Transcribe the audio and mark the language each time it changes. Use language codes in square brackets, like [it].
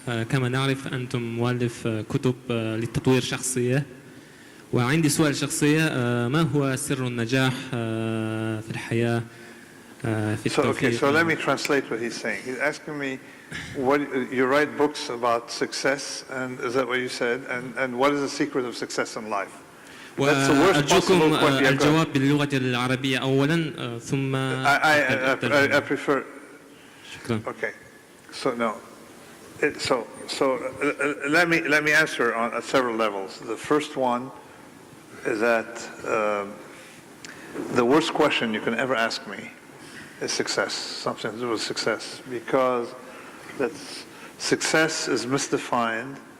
[ar] كما نعرف أنتم مؤلف كتب للتطوير شخصية. وعندي سؤال شخصية ما هو سر النجاح في الحياة في التوفيق. [en] So let me translate what he's saying. He's asking me, you write books about success, and is that what you said? And what is the secret of success in life? That's the worst possible question. [ar] الجواب باللغة العربية أولا ثم [en] I prefer. [ar] شكرا. [en] Okay. So no. Let me answer on several levels. The first one is that the worst question you can ever ask me is success, something to do with success, because success is misdefined.